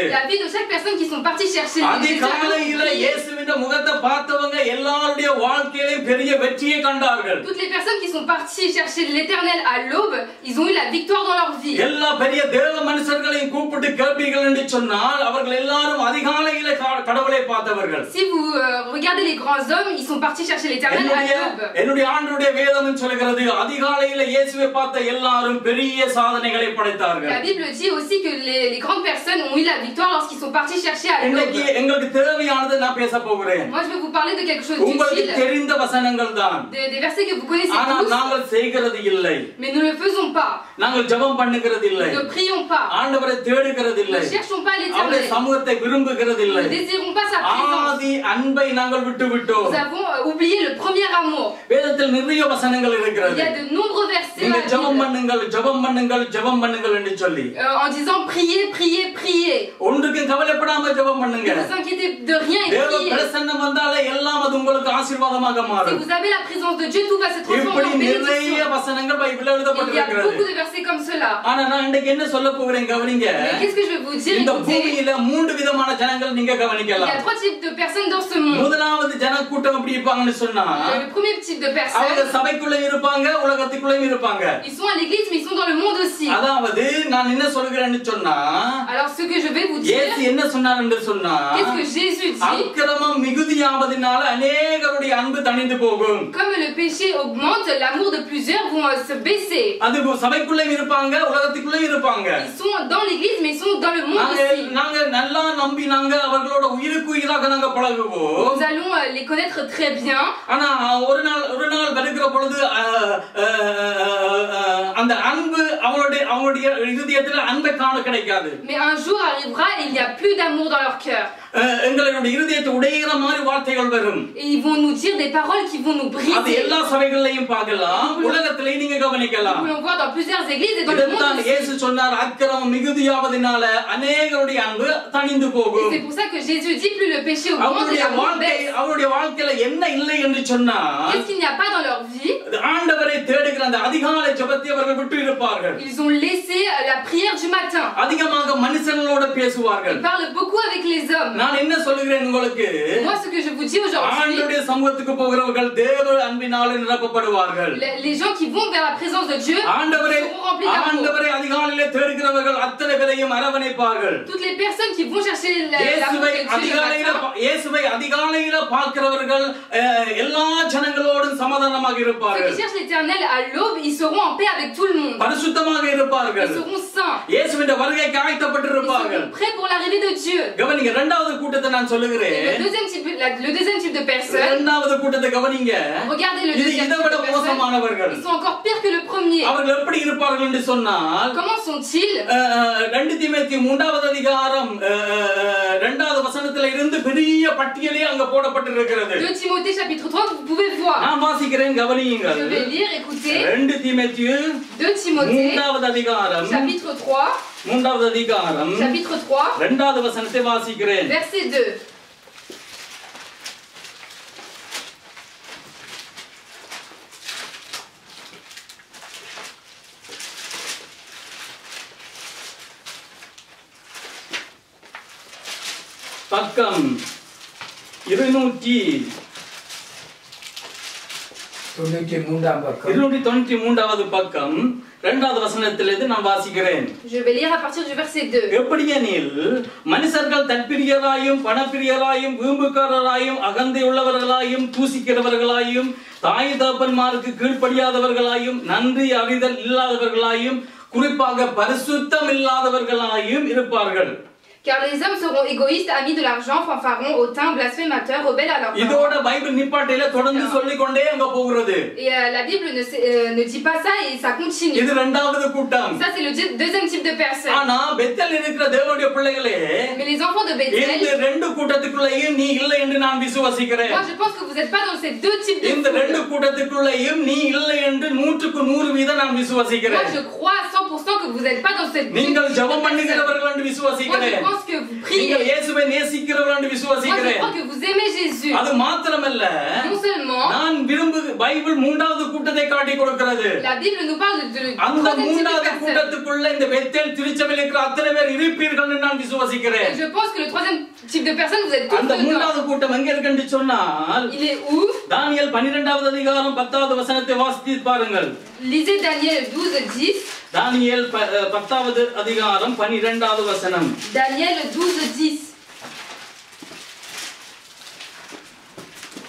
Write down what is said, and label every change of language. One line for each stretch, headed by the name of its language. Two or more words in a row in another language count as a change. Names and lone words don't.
French: La vie de chaque personne qui sont parties chercher
Tamil: அதிகாலையில இயேசுவின் முகத்தை பார்த்தவங்க எல்லாருடைய வாழ்க்கையிலும் பெரிய வெற்றியை கண்டார்கள்.
French: Toutes les personnes qui sont parties chercher l'Éternel à l'aube, ils ont eu la victoire dans leur vie.
Tamil: எல்லா பெரிய தேவ மனுஷர்களையும் கூப்பிட்டு கேட்பீர்கள் என்று சொன்னால் அவர்கள் எல்லாரும் அதிகாலையில கடவுளை பார்த்தவர்கள்.
French: Si vous regardez regardez les grands hommes, ils sont partis chercher l'Éternel à l'aube.
Tamil: என்னுடைய ஆண்டவருடைய வேதம் சொல்கிறது அதிகாலையில இயேசுவை பார்த்த எல்லாரும் பெரிய சாதனைகளை படைத்தார்கள்.
French: La Bible dit aussi que les grandes personnes ont eu la victoire lorsqu'ils sont partis chercher à l'aube.
Tamil: இன்னைக்கு எங்களுக்கு தேவையானது நான் பேச போகிறேன்.
French: Moi je vais vous parler de quelque chose
Tamil: உங்களுக்கு
French: d'utile.
Tamil: தெரிந்த வசனங்கள் தான்.
French: Des versets que vous connaissez
Tamil: ஆனால்
French: tous.
Tamil: நாங்கள் செய்கிறது இல்லை.
French: Mais nous ne le faisons pas.
Tamil: நாங்கள் ஜெபம் பண்ணுகிறது இல்லை.
French: Nous ne prions pas.
Tamil: ஆண்டவரை தேடுகிறது இல்லை.
French: Nous ne cherchons pas
Tamil: அவருடைய
French: l'Éternel.
Tamil: சமூகத்தை விரும்புகிறது இல்லை.
French: Nous ne désirons pas sa présence.
Tamil: ஆதி அன்பை நாங்கள் விட்டுவிட்டோம்.
French: Nous avons oublié le premier amour.
Tamil: வேதத்தில் நிறைய வசனங்கள்
French: Il
Tamil: இருக்கிறது.
French: y a de nombreux versets
Tamil: நீங்க
French: dans la
Tamil: ஜெபம்
French: Bible,
Tamil: பண்ணுங்கள் ஜெபம் பண்ணுங்கள் ஜெபம் பண்ணுங்கள் என்று சொல்லி
French: en disant priez, priez, priez.
Tamil: ஒன்றுக்கு கவலைப்படாம ஜெபம் பண்ணுங்க.
French: Ne vous inquiétez de rien et
Tamil: தேவ
French: priez.
Tamil: பிரசன்னம் வந்தாலே எல்லாம் அது உங்களுக்கு ஆசீர்வாதமாக
French: Si
Tamil: மாறும்.
French: vous avez la présence de Dieu, tout va se transformer
Tamil: இப்படி
French: en
Tamil: நிறைய
French: bénédiction.
Tamil: வசனங்கள் பைபிள்ல
French: Il y a
Tamil: எழுதப்பட்டிருக்கிறது.
French: beaucoup de versets comme cela.
Tamil: ஆனா நான் இன்னைக்கு என்ன சொல்ல போகிறேன் கவனிங்க.
French: Mais qu'est-ce que je vais vous dire?
Tamil: இந்த
French: Écoutez,
Tamil: பூமியில மூன்று விதமான ஜனங்கள் நீங்க
French: il y
Tamil: கவனிக்கலாம்.
French: a 3 types de personnes dans ce monde.
Tamil: முதலாவது ஜன கூட்டம் எப்படி இருப்பாங்கன்னு சொன்னா
French: Le premier type de
Tamil: அவங்க
French: personnes,
Tamil: சபைக்குள்ள இருப்பாங்க உலகத்துக்குள்ளேயும் இருப்பாங்க.
French: ils sont à l'église mais ils sont dans le monde aussi.
Tamil: அதாவது நான் என்ன சொல்கிறேன்னு சொன்னா
French: Alors ce que je vais vous dire,
Tamil: இயேசு என்ன சொன்னார் என்று சொன்னா
French: qu'est-ce que Jésus dit?
Tamil: அக்கிரமம் மிகுதியாவதினால அநேகருடைய அன்பு தணிந்து போகும்.
French: Comme le péché augmente, l'amour de plusieurs vont se baisser.
Tamil: அது சபைக்குள்ளேயும் இருப்பாங்க உலகத்துக்குள்ளேயும் இருப்பாங்க.
French: Ils sont dans l'église mais ils sont dans le monde aussi.
Tamil: நாங்க நல்லா நம்பி நாங்க அவர்களோட உயிருக்கு உயிராக நாங்க பழகுவோம்.
French: Nous allons les connaître très bien.
Tamil: ஆனா ஒரு நாள் வருகிற பொழுது அந்த அன்பு அவங்களுடைய இதயத்துல அன்பை காண கிடைக்காது.
French: Mais un jour arrivera et il n'y a plus d'amour dans leur cœur.
Tamil: எங்களுடைய இதயத்தை உடைகிற மாதிரி வார்த்தைகள் வரும்.
French: Et ils vont nous dire des paroles qui vont nous
Tamil: அது
French: briser.
Tamil: எல்லா சபைகளிலும் பார்க்கலாம், உலகத்திலேயும் நீங்க
French: Nous
Tamil: கவனிக்கலாம்.
French: pouvons voir dans plusieurs églises et dans le monde
Tamil: இதுதான்
French: aussi.
Tamil: இயேசு சொன்னார் அக்கிரமம் மிகுதியாவதினால அநேகருடைய அன்பு தணிந்து
French: Et
Tamil: போகும்.
French: c'est pour ça que Jésus dit plus le péché augmente et l'amour baisse.
Tamil: அவருடைய வாழ்க்கையில என்ன இல்லை என்று சொன்னா
French: Qu'est-ce qu'il n'y a pas dans leur vie?
Tamil: ஆண்டவரை தேடுகிற அந்த அதிகாலை ஜெபத்தை அவர்கள் விட்டு இருப்பார்கள்.
French: Ils ont laissé la prière du matin.
Tamil: அதிகமாக மனுஷங்களோட பேசுவார்கள்.
French: Ils parlent beaucoup avec les hommes.
Tamil: நான் என்ன சொல்லுகிறேன் உங்களுக்கு,
French: Moi ce que je vous dis aujourd'hui,
Tamil: ஆண்டவருடைய சமூகத்துக்கு போகிறவர்கள் தேவ அன்பினாலே நிரப்பப்படுவார்கள்.
French: les gens qui vont vers la présence de Dieu
Tamil: ஆண்டவரை
French: seront remplis d'amour.
Tamil: ஆண்டவரை அதிகாலையிலே தேடுகிறவர்கள் அத்தனை பேரையும் அரவணைப்பார்கள்.
French: Toutes les personnes qui vont chercher l'amour de Dieu le matin,
Tamil: இயேசுவை அதிகாலையில பார்க்கிறவர்கள் எல்லா ஜனங்களோடும் சமாதானமாக
French: ceux
Tamil: இருப்பார்கள்.
French: qui cherchent l'Éternel à l'aube, ils seront en paix avec tout le monde.
Tamil: பரிசுத்தமாக இருப்பார்கள்.
French: Ils seront saints.
Tamil: இயேசுவின் வருகைக்கு
French: Ils
Tamil: ஆயத்தப்பட்டிருப்பார்கள்.
French: seront prêts pour l'arrivée de Dieu.
Tamil: கவனிங்க, இரண்டாவது கூட்டத்தை நான்
French: Et
Tamil: சொல்லுகிறேன்.
French: le deuxième type de personnes,
Tamil: இரண்டாவது கூட்டத்தை கவனிங்க.
French: regardez le
Tamil: இது
French: deuxième
Tamil: இதை
French: type
Tamil: விட
French: de personnes,
Tamil: மோசமானவர்கள்.
French: ils sont encore pires que le premier.
Tamil: அவர்கள் எப்படி இருப்பார்கள் என்று சொன்னால்
French: Comment sont-ils?
Tamil: 2 தீமோத்தேயு 3வது அதிகாரம் 2வது வசனத்தில இருந்து பெரிய பட்டியலே அங்க போடப்பட்டிருக்கிறது.
French: 2 Timothée chapitre 3, vous pouvez voir.
Tamil: நான் வாசிக்கிறேன், கவனியுங்கள்.
French: Je vais lire, écoutez.
Tamil: 2 தீமோத்தேயு
French: 2 Timothée
Tamil: 3வது அதிகாரம்
French: chapitre 3,
Tamil: 3வது அதிகாரம்
French: chapitre 3,
Tamil: 2வது வசனத்தை வாசிக்கிறேன்.
French: verset 2.
Tamil: பக்கம் 293வது பக்கம் 2வது வசனத்திலிருந்து நான் வாசிக்கிறேன்.
French: Je vais lire à partir du verset 2.
Tamil: எப்படியெனில் மனுஷர்கள் தற்பிரியராயும் பணப்பிரியராயும் வீம்புக்காரராயும் அகந்தை உள்ளவர்களாயும் தூசிக்கிறவர்களாயும் தாய் தகப்பன்மாருக்கு கீழ்ப்படியாதவர்களாயும் நன்றி அறிதல் இல்லாதவர்களாயும் குறிப்பாக பரிசுத்தம் இல்லாதவர்களாயும் இருப்பார்கள்.
French: Car les hommes seront égoïstes, amis de l'argent, fanfarons, hautains, blasphémateurs, rebelles à leurs
Tamil: இதோட
French: parents.
Tamil: பைபிள் நிப்பாட்டையில தொடர்ந்து சொல்லிக் கொண்டே அங்க போகிறது.
French: Et la Bible ne dit pas ça et ça continue.
Tamil: இது இரண்டாவது கூட்டம்.
French: Ça c'est le deuxième type de personnes.
Tamil: ஆனா பெத்தேல் இருக்கிற தேவனுடைய பிள்ளைகளே,
French: Mais les enfants de Bethel,
Tamil: இந்த ரெண்டு கூட்டத்துக்குள்ளேயும் நீ இல்லை என்று நான் விசுவாசிக்கிறேன்.
French: moi je pense que vous n'êtes pas dans ces deux types de
Tamil: இந்த ரெண்டு
French: foules.
Tamil: கூட்டத்துக்குள்ளேயும் நீ இல்லை என்று 100% நான்
French: Moi
Tamil: விசுவாசிக்கிறேன்.
French: je crois à 100% que vous n'êtes pas dans cette
Tamil: நீங்கள் ஜெபம்
French: personnes.
Tamil: பண்ணுகிறவர்கள் என்று
French: Moi je
Tamil: விசுவாசிக்கிறேன்.
French: pense que vous priez.
Tamil: நீங்கள் இயேசுவை நேசிக்கிறவர்கள் என்று
French: Moi je
Tamil: விசுவாசிக்கிறேன்.
French: crois que vous aimez Jésus.
Tamil: அது மாத்திரமல்ல,
French: Non seulement,
Tamil: நான் பைபிள் மூன்றாவது கூட்டத்தை காட்டி கொடுக்கிறது.
French: la Bible nous parle de
Tamil: அந்த
French: troisième type de
Tamil: மூன்றாவது
French: personnes.
Tamil: கூட்டத்துக்குள்ள இந்த பெத்தேல் திருச்சபையில் இருக்கிற அத்தனை பேர் இருப்பீர்கள் என்று நான் விசுவாசிக்கிறேன்.
French: Et je pense que le troisième type de personnes, vous êtes tous
Tamil: அந்த
French: dedans.
Tamil: மூன்றாவது கூட்டம் எங்க இருக்குன்னு சொன்னால்,
French: Il est où?
Tamil: தானியேல் 12வது அதிகாரம் 10வது வசனத்தை வாசித்து பாருங்கள்.
French: Lisez Daniel 12:10.
Tamil: தானியேல் 10வது அதிகாரம் 12வது வசனம்.
French: Daniel 12:10.